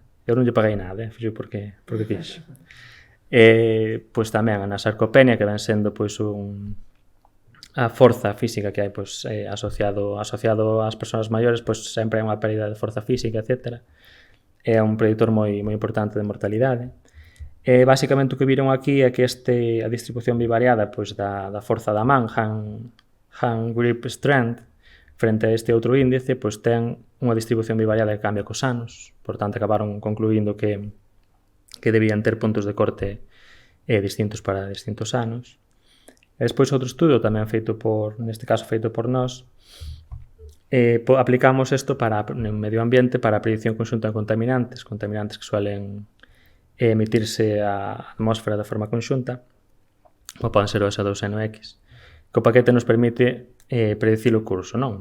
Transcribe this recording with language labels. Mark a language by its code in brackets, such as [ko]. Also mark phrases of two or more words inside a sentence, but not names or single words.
[gl] Eu non lle paguei nada, fixo porque quixo. Pois tamén a sarcopenia, que ven sendo pois a forza física que hai pois, asociado ás persoas maiores, pois sempre hai unha pérdida de forza física, etc. É un predictor moi importante de mortalidade. Basicamente o que viron aquí é que a distribución bivariada pois, da forza da man, [en] hand grip strength, [gl] frente a este outro índice, pois ten unha distribución bivariada que cambia cos anos. Por tanto, acabaron concluindo que debían ter puntos de corte distintos para distintos anos. E despois outro estudo tamén neste caso feito por nós, aplicamos isto no medio ambiente para a predicción conxunta de contaminantes que suelen emitirse á atmósfera de forma conxunta, como poden ser o S2NOx, que o paquete nos permite predicir o curso, non?